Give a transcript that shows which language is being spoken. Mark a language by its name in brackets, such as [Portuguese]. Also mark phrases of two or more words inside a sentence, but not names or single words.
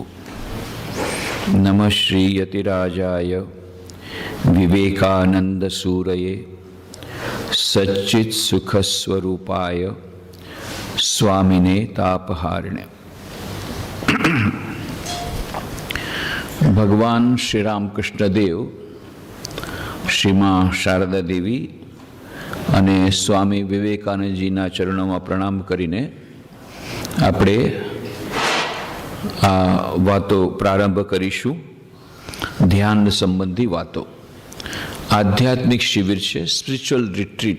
[Sanskrit] नमः श्री यतिराजाय विवेकानंद सूरये सच्चित् सुखस्वरूपाय स्वामिने तापहारिणे। [Gujarati] भगवान श्री रामकृष्ण देव, श्री मां शारदा देवी અને સ્વામી વિવેકાનંદજીના ચરણોમાં પ્રણામ કરીને આપણે આ વાતો પ્રારંભ કરીશું। ધ્યાન સંબંધી વાતો। આધ્યાત્મિક શિબિર છે, [English] spiritual retreat.